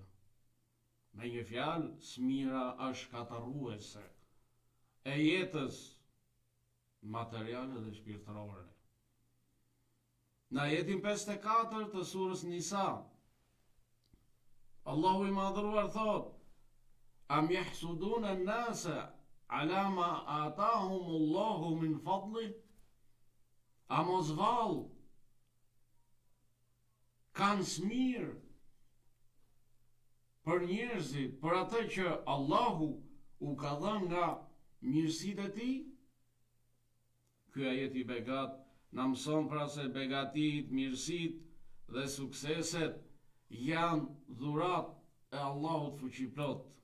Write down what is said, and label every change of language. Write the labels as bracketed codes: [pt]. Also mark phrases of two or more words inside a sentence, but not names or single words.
[sq] Me një fjalë, smira është shkatërruese e jetës materiale dhe shpirtërore. Në ajetin 54 të surës Nisa, Allahu i madhruar thot: [ar] "أم يحسدون الناس على ما آتاهم الله من فضله?" [sq] A mos vallë kanë smirë për njerëzit, për atë që Allahu u ka dhënë nga mirësitë e tij? Ky ajet i begat na mëson pra se begatit, mirësit dhe sukseset janë dhurat e Allahut fuqiplot.